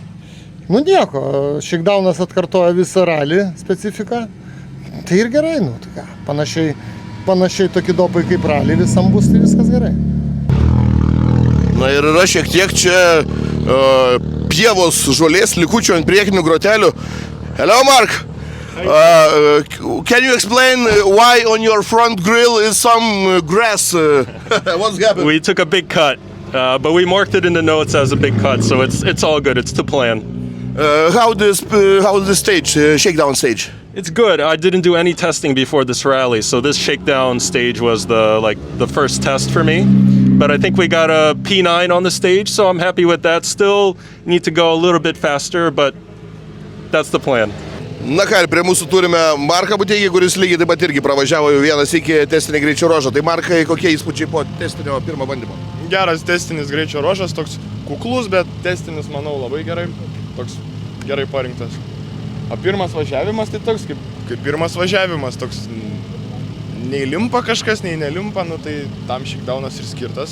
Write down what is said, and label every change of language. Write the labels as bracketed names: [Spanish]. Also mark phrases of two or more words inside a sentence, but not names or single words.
[Lithuanian] Nu nieko, shakedownas atkartoja visą ralį specifiką, tai ir gerai, nu tai ką, panašiai tokie dopai kaip ralį visam bus, tai viskas gerai. Na ir yra šiek tiek čia pievos žolės likučių ant priekinių grotelių. [English] Hello, Mark! Can you explain why on your front grille is some grass? What's happened? We took a big cut, but we marked it in the notes as a big cut, so it's all good. It's to plan. How the stage, shakedown stage? It's good. I didn't do any testing before this rally, so this shakedown stage was the first test for me. But I think we got a P9 on the stage, so I'm happy with that. Still need to go a little bit faster, but that's the plan. [Lithuanian] Na ką, prie mūsų turime Marką Buteigį, kuris lygiai taip pat irgi pravažiavo jau vienas iki testinį greičio ruožą. Tai Markai, kokie įspūdžiai po testinio pirmo bandymo? Geras testinis greičio ruožas, toks kuklus, bet testinis, manau, labai gerai, toks gerai parinktas. O pirmas važiavimas tai toks kaip pirmas važiavimas, toks nei limpa kažkas, nei nelimpa, nu tai tam shakedownas ir skirtas.